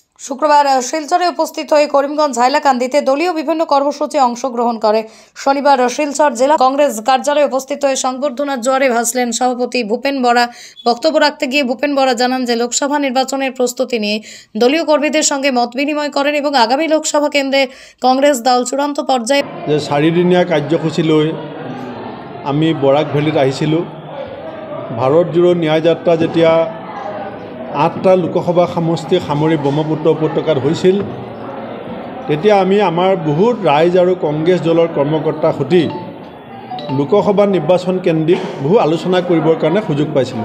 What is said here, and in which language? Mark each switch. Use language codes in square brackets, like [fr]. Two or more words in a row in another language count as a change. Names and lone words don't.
[bn] শুক্রবার শিলচরে উপস্থিত হয়ে করিমগঞ্জ হাইলাকান্দিতে দলীয় বিভিন্ন কর্মসূচি অংশগ্রহণ করে। শনিবার শিলচর জেলা কংগ্রেস কার্যালয়ে উপস্থিত হয়ে সংবর্ধনার জোয়ারে ভাসলেন সভাপতি ভূপেন বরা। বক্তব্য রাখতে গিয়ে ভূপেন বরা জানান যে লোকসভা নির্বাচনের প্রস্তুতি নিয়ে দলীয় কর্মীদের সঙ্গে মত বিনিময় করেন এবং আগামী লোকসভা কেন্দ্রে কংগ্রেস দল চূড়ান্ত পর্যায়ে [as] যে 4 দিনীয়া কাৰ্যসূচী লৈ আমি বৰাক ভেলীত আহিছিলোঁ। ভাৰত জোড়ো ন্যায় যাত্ৰা যেতিয়া 8টা লোকসভা সমষ্টি সামৰি ব্ৰহ্মপুত্ৰ উপত্যকাত হৈছিল, তেতিয়া আমি আমাৰ বহুত ৰাইজ আৰু কংগ্ৰেছ দলৰ কৰ্মকৰ্তাৰ সৈতে লোকসভা নিৰ্বাচন কেন্দ্ৰিক বহু আলোচনা কৰিবৰ কাৰণে সুযোগ পাইছিলোঁ।